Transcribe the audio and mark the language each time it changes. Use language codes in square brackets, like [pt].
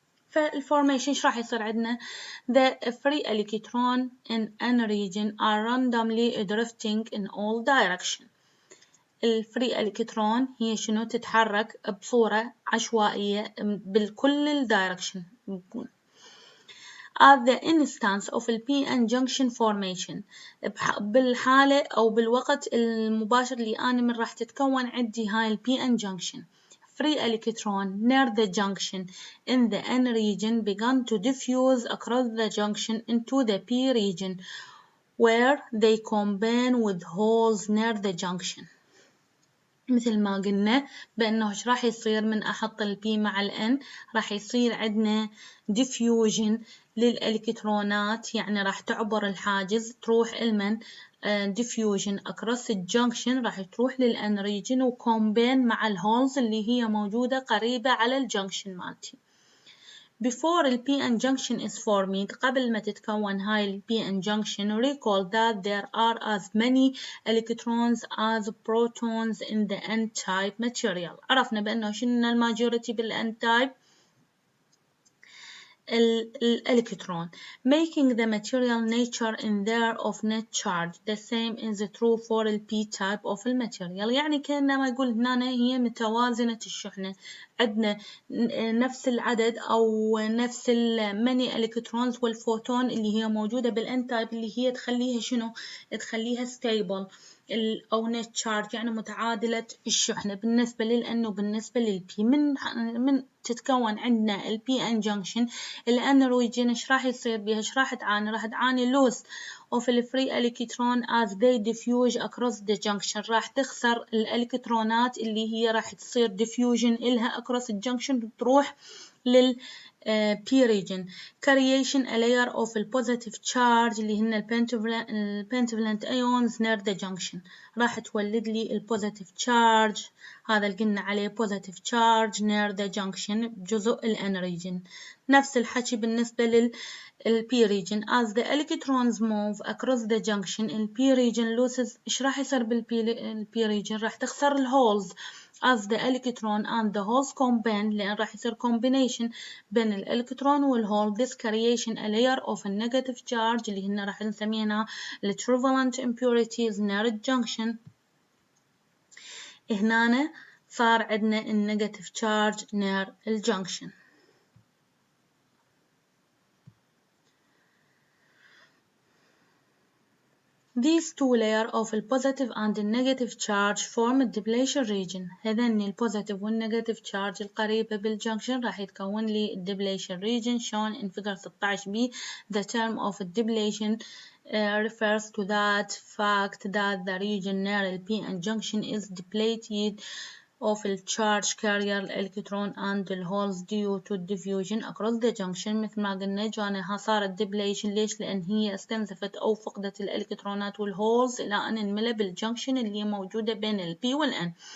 [ar] فالفورميشن ايش راح يصير عندنا؟ [en] The free electron in n region are randomly drifting in all direction. [ar] الفري الكترون هي شنو؟ تتحرك بصورة عشوائية بالكل الدايركشن. [en] at the instance of the p-n junction formation، [ar] بالحالة أو بالوقت المباشر اللي أنا من راح تتكون عندي هاي ال p-n junction. [en] Free electron near the junction in the n region began to diffuse across the junction into the p region where they combine with holes near the junction. [ar] مثل ما قلنا بأنه إيش راح يصير من أحط البي مع الN راح يصير عندنا diffusion للإلكترونات، يعني راح تعبر الحاجز تروح المن [en] diffusion across [ar] الجنكشن راح تروح للN region وكومبين مع الهولز اللي هي موجودة قريبة على الجنكشن مالتي. [en] Before the p-n junction is formed، [ar] قبل ما تتكون هاي ال p-n junction، [en] recall that there are as many electrons as protons in the n-type material. [ar] عرفنا بأنه شنو الماجوريتي بال-n-type الإلكترون، [en] making the material nature in there of net charge. The same is true for the p-type of الماتيريال. [ar] يعني كأنما يقول هنا هي متوازنة الشحنة، عندنا نفس العدد أو نفس الماني إلكترونز والفوتون اللي هي موجودة بالN-type اللي هي تخليها شنو؟ تخليها stable أو net charge، يعني متعادلة الشحنة بالنسبة للN وبالنسبة للP. من تتكون عندنا ال p-n junction، الN region إيش راح يصير بيها؟ إيش راح تعاني؟ راح تعاني [en] loss of the free electron as they diffuse across the junction. [ar] راح تخسر الإلكترونات اللي هي راح تصير diffusion إلها across الجنكشن تروح لل P region. [en] Creation a layer of the positive charge [ar] اللي هن [en] pentavalent ions near the junction. [ar] راح تولد لي ال positive charge، هذا اللي قلنا عليه [en] positive charge near the junction [ar] بجزء ال N region. نفس الحكي بالنسبة لل P region. [en] As the electrons move across the junction ال P region loses. [ar] إيش راح يصير بال P region؟ راح تخسر ال holes [en] as the electron and the holes combine، [ar] لأن راح يصير combination بين الإلكترون والهول. [en] This creation a layer of a negative charge [ar] اللي هنا راح نسميها ال [en] trivalent impurities near الجنكشن. [ar] هنا صار عندنا ال [en] negative charge near [ar] الجنكشن. [en] These two layers of the positive and the negative charge form the depletion region. [ar] هذين البوزيتيف والنيجاتيف charge القريبة بالجنكشن راح يتكون لي [en] depletion region shown in figure 16b. The term of depletion refers to that fact that the region near the p-n junction is depleted of the charge carrier electron and the holes due to diffusion across the junction. [ar] مثل ما قلنا جوانها صارت depletion. ليش؟ لأن هي استنزفت أو فقدت الإلكترونات والهولز إلى أن انملى بالجنكشن اللي موجودة بين ال P وال N.